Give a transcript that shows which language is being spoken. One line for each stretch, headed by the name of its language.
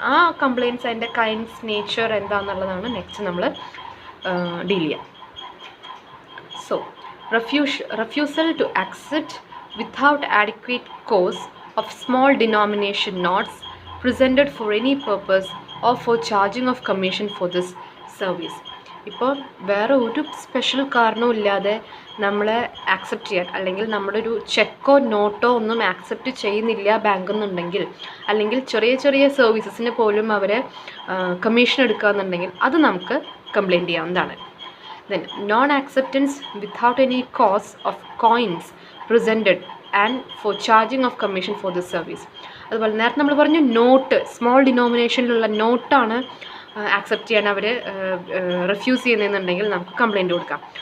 Malayalam: ആ കംപ്ലയിൻറ്റ്സ് അതിൻ്റെ kinds nature എന്താണെന്നുള്ളതാണ് next നമ്മൾ ഡീൽ ചെയ്യുക.
English: So refusal to accept without adequate cause of small denomination notes presented for any purpose or for charging of commission for this service.
Malayalam: ഇപ്പോൾ വേറെ ഒരു special കാരണവും ഇല്ലാതെ നമ്മളെ ആക്സെപ്റ്റ് ചെയ്യാൻ അല്ലെങ്കിൽ നമ്മുടെ ഒരു ചെക്കോ നോട്ടോ ഒന്നും ആക്സെപ്റ്റ് ചെയ്യുന്നില്ല ബാങ്ക് എന്നുണ്ടെങ്കിൽ, അല്ലെങ്കിൽ ചെറിയ ചെറിയ സർവീസസിന് പോലും അവർ കമ്മീഷൻ എടുക്കുകയെന്നുണ്ടെങ്കിൽ അത് നമുക്ക് കംപ്ലയിൻറ്റ് ചെയ്യാവുന്നതാണ്.
English: Then non-acceptance without any cause of coins presented and for charging of commission for this service.
Malayalam: അതുപോലെ നേരത്തെ നമ്മൾ പറഞ്ഞു നോട്ട്, സ്മോൾ ഡിനോമിനേഷനിലുള്ള നോട്ടാണ് ആക്സെപ്റ്റ് ചെയ്യാൻ അവർ റിഫ്യൂസ് ചെയ്യുന്നതെന്നുണ്ടെങ്കിൽ നമുക്ക് കംപ്ലയിൻറ്റ് കൊടുക്കാം.